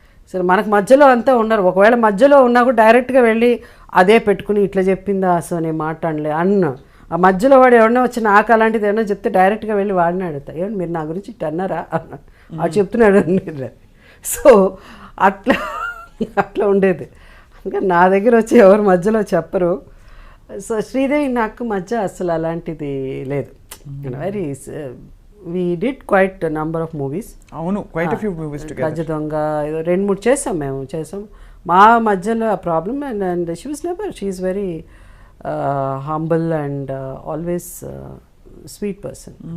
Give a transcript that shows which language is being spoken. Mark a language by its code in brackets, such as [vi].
[te] సరే మనకు మధ్యలో అంతా ఉన్నారు. ఒకవేళ మధ్యలో ఉన్నా కూడా డైరెక్ట్గా వెళ్ళి అదే పెట్టుకుని ఇట్లా చెప్పిందా అసలు నేను మాట్లాడలే ఆ మధ్యలో వాడు ఎవరన్నా వచ్చిన నాకు అలాంటిది ఏమన్నా చెప్తే డైరెక్ట్గా వెళ్ళి వాడిని అడుగుతా, ఏమంటే మీరు నా గురించి ఇట్లా అన్నారా అన్న అది చెప్తున్నాడు అని. సో అట్లా ఉండేది. ఇంకా నా దగ్గర వచ్చి ఎవరు మధ్యలో చెప్పరు. సో శ్రీదేవి నాకు మధ్య అసలు అలాంటిది లేదు. [en] Very we did quite a number of movies. అవును, quite a few movies together. [te] గజ దొంగ ఏదో 2-3 చేసాం మా మధ్యలో problem. [en] And she was never, she is very humble and always sweet person.